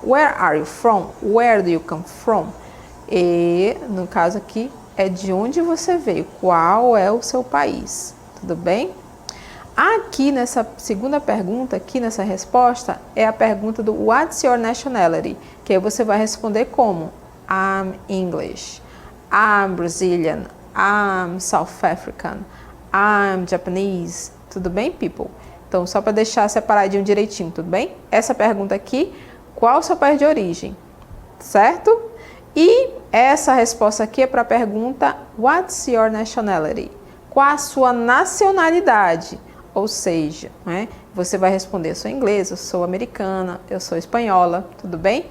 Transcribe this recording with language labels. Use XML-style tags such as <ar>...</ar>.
<en>Where are you from? Where do you come from?</en> <pt>E, no caso aqui, é de onde você veio, qual é o seu país, tudo bem? Aqui nessa segunda pergunta, aqui nessa resposta, é a pergunta do</pt> <en>What's your nationality?</en> <pt>Que aí você vai responder como?</pt> <en>I'm English, I'm Brazilian, I'm South African, I'm Japanese.</en> <pt>Tudo bem,</pt> <en>people?</en> <pt>Então, só para deixar separadinho direitinho, tudo bem? Essa pergunta aqui, qual o seu país de origem? Certo? E essa resposta aqui é para a pergunta</pt> <en>What's your nationality?</en> <pt>Qual a sua nacionalidade? Ou seja, né, você vai responder, eu sou inglesa, eu sou americana, eu sou espanhola, tudo bem?</pt>